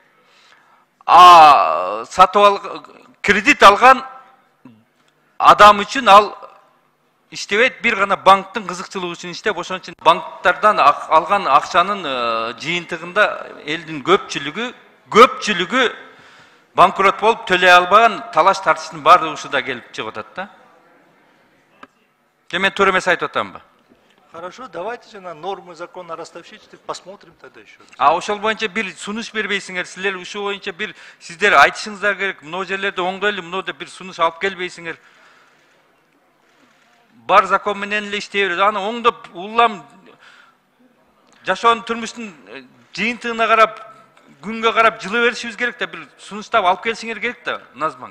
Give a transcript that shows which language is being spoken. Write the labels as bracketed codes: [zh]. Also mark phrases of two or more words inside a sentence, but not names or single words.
[ky] Кредит алган адам үчүн ал иштебейт, бир гана банктын кызыкчылыгы үчүн иштеп, ошон үчүн банктардан алган акчанын жыйынтыгында элдин көпчүлүгү банкрот болуп төлөй албаган, талаш тартыштын баардыгы ушуда келип чыгып атат да. Мен туура эмес айтып атамбы? [ru] Хорошо, давайте же на нормы закона о ростовщичестве посмотрим тогда еще. [ky] Ошол боюнча бир сунуш бербейсиңер, силер ушул боюнча бир сиздер айтышыңыздар керек. Мына жерлерде оңдойлу, мына бир сунуш алып келбейсиңер. Бар закон менен эле иштей берет. Аны оңдоп, улам жашоонун турмуштун жыйынтыгына карап, күнгө карап жылы беришибиз керек да, бир сунуштап алып келсиңер керек да, Назбанк.